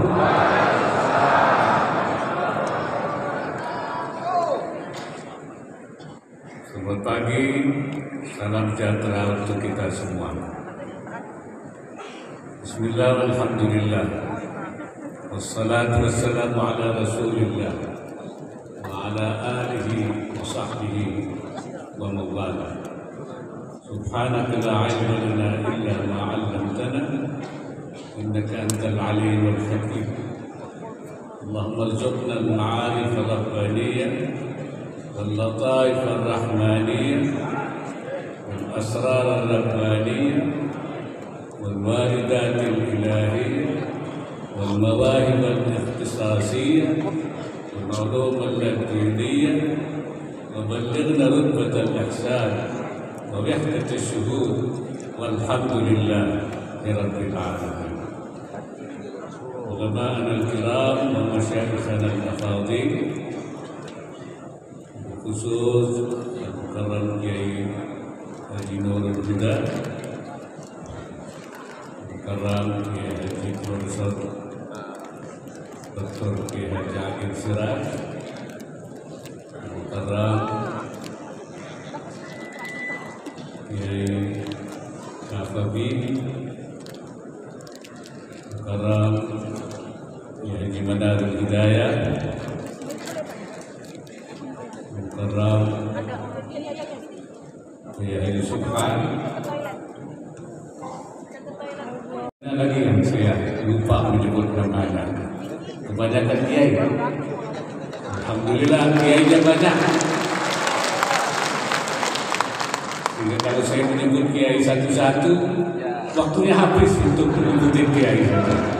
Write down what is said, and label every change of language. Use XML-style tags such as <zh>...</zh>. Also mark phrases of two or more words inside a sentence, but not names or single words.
<id>Selamat pagi, salam sejahtera untuk kita semua.</id> <ar>بسم الله، الحمد لله، والصلاة والسلام على رسول الله وعلى آله وصحبه وموالاه. سبحانك لا علم لنا إلا ما علمتنا إنك أنت العليم الحكيم. اللهم ارزقنا المعارف الربانية واللطائف الرحمانية والأسرار الربانية والواردات الإلهية والمواهب الاختصاصية والعلوم اللدنية وبلغنا رتبة الإحسان وبحثة الشهود والحمد لله لرب العالمين. علماءنا الكرام ومشايخنا الأفاضل بخصوص المكرم Kiai Haji Nurul Huda, المكرم Kiai Haji Profesor Dr. Kiai Haji Akil Siraj, المكرم Kiai Kafabi, Mukarram Kiai Haji Manarul Hidayah, Mukarram Kiai Haji Subhan.</ar> <id>Ada lagi yang saya lupa menyebut namanya. Kebanyakan kiai. Alhamdulillah kiainya banyak. Sehingga kalau saya menyebut kiai satu-satu, waktunya habis untuk menyebutin kiai saja.</id>